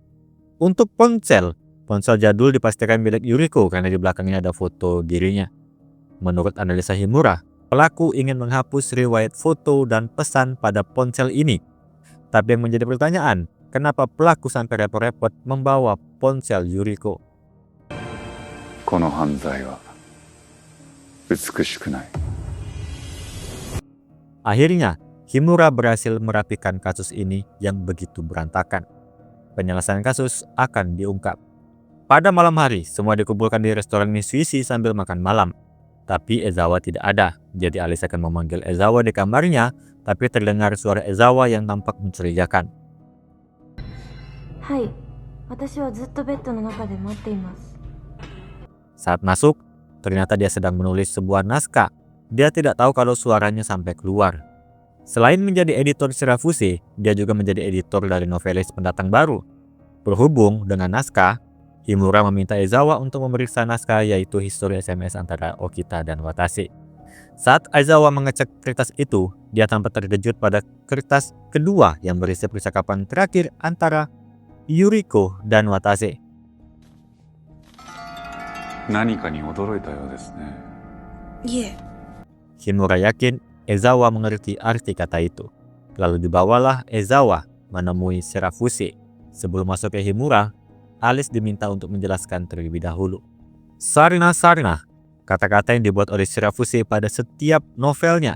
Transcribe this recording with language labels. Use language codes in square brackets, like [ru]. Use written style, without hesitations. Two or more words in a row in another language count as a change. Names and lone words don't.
[id] Untuk ponsel jadul dipastikan milik Yuriko karena di belakangnya ada foto dirinya. Menurut analisa Himura, pelaku ingin menghapus riwayat foto dan pesan pada ponsel ini. Tapi yang menjadi pertanyaan, kenapa pelaku sampai repot-repot membawa ponsel Yuriko? [ja] この犯罪は美しくない。 [id] Akhirnya, Himura berhasil merapikan kasus ini yang begitu berantakan. Penyelesaian kasus akan diungkap. Pada malam hari, semua dikumpulkan di restoran Mitsuishi sambil makan malam. Tapi Ezawa tidak ada, jadi Alice akan memanggil Ezawa di kamarnya, tapi terdengar suara Ezawa yang tampak mencurigakan. [ja] Hai, 私はずっとベッドの中で待っています。 [id] Saat masuk, ternyata dia sedang menulis sebuah naskah. Dia tidak tahu kalau suaranya sampai keluar. Selain menjadi editor Shirafuse, dia juga menjadi editor dari novelis pendatang baru. Berhubung dengan naskah, Himura meminta Ezawa untuk memeriksa naskah yaitu histori SMS antara Okita dan Watase. Saat Ezawa mengecek kertas itu, dia tampak terkejut pada kertas kedua yang berisi percakapan terakhir antara Yuriko dan Watase. [ja] 何かに驚いたようですね。いえ、 [id] Himura yakin Ezawa mengerti arti kata itu. Lalu dibawalah Ezawa menemui Shirafuse. Sebelum masuk ke Himura, Alice diminta untuk menjelaskan terlebih dahulu. Sarna, kata-kata yang dibuat oleh Shirafuse pada setiap novelnya.